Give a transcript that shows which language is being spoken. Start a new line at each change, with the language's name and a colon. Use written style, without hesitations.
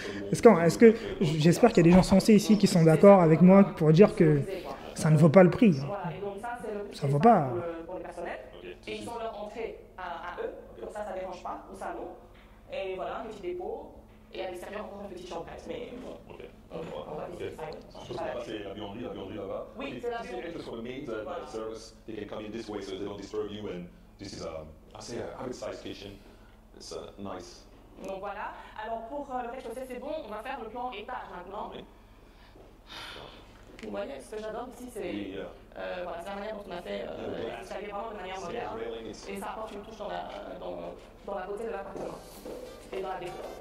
French: Est-ce que j'espère qu'il y a des gens sensés ici qui sont d'accord avec moi pour dire que ça ne vaut pas le prix. Ça ne vaut pas. Et ils ont leur entrée à eux, comme ça ne dérange pas, au salon. Et voilà, un petit dépôt. Et à l'extérieur, encore une petite chambrette. Mais bon, on va visiter ça. C'est la buanderie là-bas. Oui, c'est la buanderie.
English: They can come in this way so they don't disturb you. And this is a good size kitchen. It's nice.
French: Donc voilà. Alors pour le rez-de-chaussée, c'est bon. On va faire le plan étage maintenant. Oui. Vous voyez, ce que j'adore ici, c'est voilà, la manière dont on a fait installer vraiment de manière moderne. Et ça apporte une touche dans la beauté de l'appartement et dans la déco.